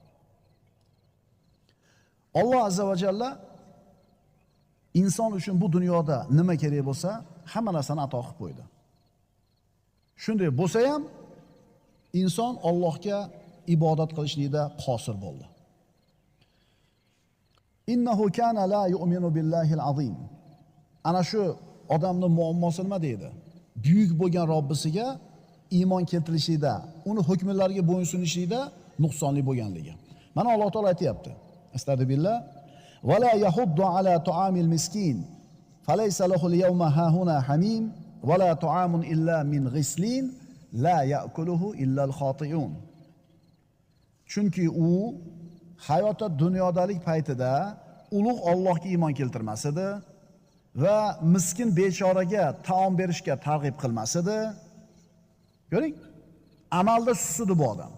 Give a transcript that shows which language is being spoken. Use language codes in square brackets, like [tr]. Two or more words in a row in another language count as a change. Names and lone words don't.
[uz] Alloh [ar] عز وجل [uz] inson uchun bu dunyoda nima kerak bo'lsa, hamma narsani ato qilib qo'ydi. Shunday bo'lsa ham inson Allohga ibodat qilishlikda qosir bo'ldi. [ar] إنه كان لا يؤمن بالله العظيم. [uz] Ana shu odamning muammosi nima deydi? Buyuk bo'lgan Robbisiga iymon keltirishlikda, uni hukmlariga bo'ysunishlikda nuqsonli bo'lganligi. Mana Alloh taolo aytayapti. Astagfirullah. [ar] ولا يحض على طعام المسكين فليس له اليوم هاهنا حميم ولا طعام إلا من غسلين لا يأكله إلا الخاطئون. [uz] Chunki u hayotda dunyodalik paytida ulug' Allohga iymon keltirmas edi va miskin bechoraga taom berishga targ'ib qilmas edi. Ko'ring, amalda susudi bu odam.